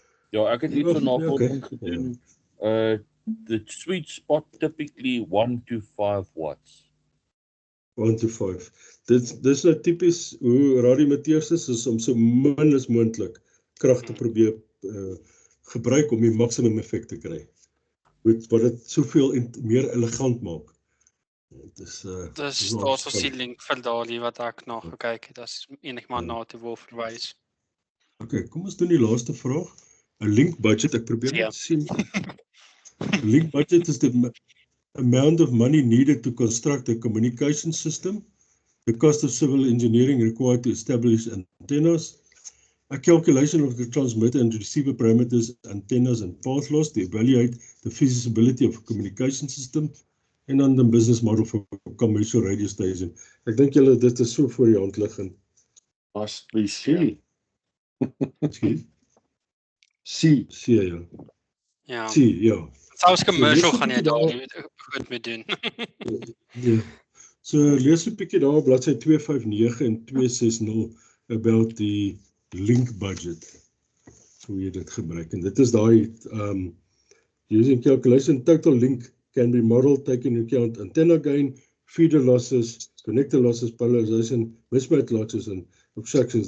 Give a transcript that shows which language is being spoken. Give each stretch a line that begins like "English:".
Afrikaans: Ja, ek het iets van navorsing gedoen.
English: The sweet spot typically 1 to 5 watts. 1 to 5.
Afrikaans: Dis nou tipies hoe radioamateurs is om so min as moontlik krag te probeer gebruik om die maksimum effek te kry. Wat dit soveel meer elegant maak. Dis daar's 'n link vir daardie wat ek nog gekyk het. As enigiemand na te wil verwys. Okay, kom ons doen die laaste vraag. 'n link budget, ek probeer net sien.
English: Link budget is the amount of money needed to construct a communication system, the cost of civil engineering required to establish antennas, a calculation of the transmitter and receiver parameters, antennas and path loss to evaluate the feasibility of a communication system,
Afrikaans: en dan
English: the business model for a commercial radio station.
Afrikaans: Ek dink julle dit is so voor die hand liggend. As by C. C, ja. Ja. C, ja. Selfs commercial gaan jy daar goed mee doen. Ja. So lees 'n bietjie daar op bladsy 259 en 260 about die link budget. Hoe jy dit gebruik. En dit is daai
English: Using calculation, total link can be modeled taking into account antenna gain, feeder losses, connector losses, polarization, mismatch losses en obstructions.